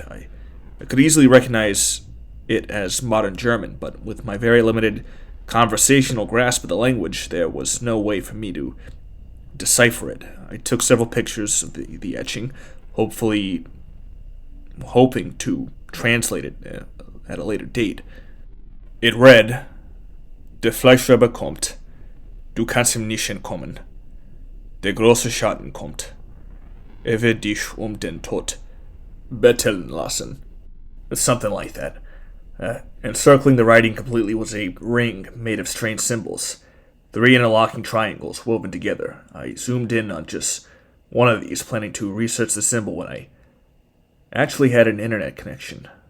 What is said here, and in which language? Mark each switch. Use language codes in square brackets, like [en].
[en] I could easily recognize it as modern German, but with my very limited conversational grasp of the language, there was no way for me to decipher it. I took several pictures of the etching, hoping to translate it at a later date. It read, [de] "Der Fleischweber kommt. Du kannst ihm nicht entkommen. Der große Schatten kommt. Wird dich den Tod betteln lassen." [en] It's something like that. Encircling the writing completely was a ring made of strange symbols, 3 interlocking triangles woven together. I zoomed in on just one of these, planning to research the symbol when I actually had an internet connection.